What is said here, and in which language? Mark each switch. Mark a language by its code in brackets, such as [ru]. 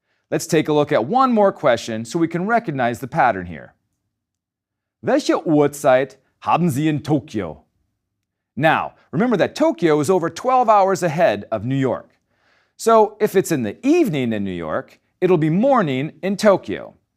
[en] Let's take a look at one more question so we can recognize the pattern here. [de] Welche Uhrzeit haben Sie in Tokyo? [en] Now, remember that Tokyo is over 12 hours ahead of New York. So if it's in the evening in New York, it'll be morning in Tokyo.